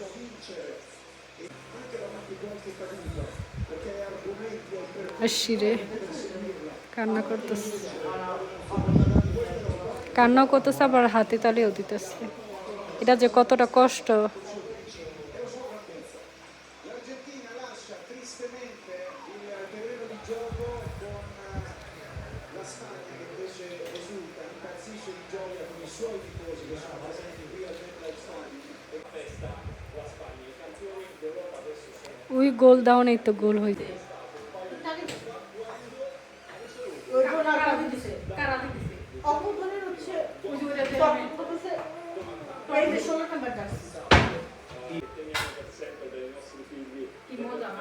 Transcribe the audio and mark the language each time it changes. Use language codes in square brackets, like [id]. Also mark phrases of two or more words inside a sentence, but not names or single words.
[bn] শিরে কান্না করতেছে, কান্নাও করতেছে, আবার হাতে তালেও দিতেছে। এটা যে কতটা কষ্ট। [it] tristemente il terreno di gioco con la Spagna che invece esulta, impazzisce di gioia con i suoi tifosi che sono presenti qui al MetLife Stadium e festa la Spagna. I campioni d'Europa adesso sono [bn] ওই গোল দাও নেই তো গোল হইতে অপরজনের হচ্ছে এই যে 16 নাম্বার জার্সি